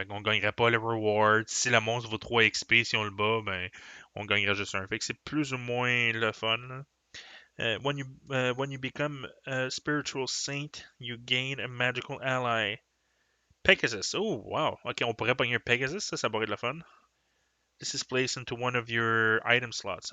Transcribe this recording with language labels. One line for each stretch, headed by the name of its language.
French: Fait qu'on gagnerait pas le reward. Si le monstre vaut 3 XP, si on le bat, ben on gagnerait juste un. Fait que c'est plus ou moins le fun. Là.
English: When you become a spiritual saint, you gain a magical ally. Pegasus. Oh, wow.
French: Ok, on pourrait pogner un Pegasus, ça pourrait être le fun.
English: This is placed into one of your item slots.